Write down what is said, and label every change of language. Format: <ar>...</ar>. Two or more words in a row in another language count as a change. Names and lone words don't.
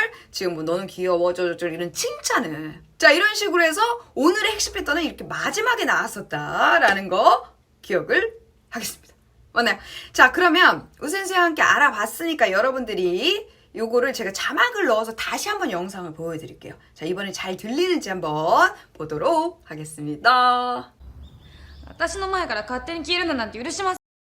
<ko>지금 너는 귀여워, 이런 칭찬을. 자, 이런 식으로 해서 오늘의 핵심 패턴은 이렇게 마지막에 나왔었다라는 거 기억을 하겠습니다. 맞나요? 자, 그러면 우센스와 함께 알아봤으니까 여러분들이 요거를 제가 자막을 넣어서 다시 한번 영상을 보여드릴게요. 자, 이번에 잘 들리는지 한번 보도록 하겠습니다.</ko> <ja>私の前から勝手に消えるのなんて許しません。</ja>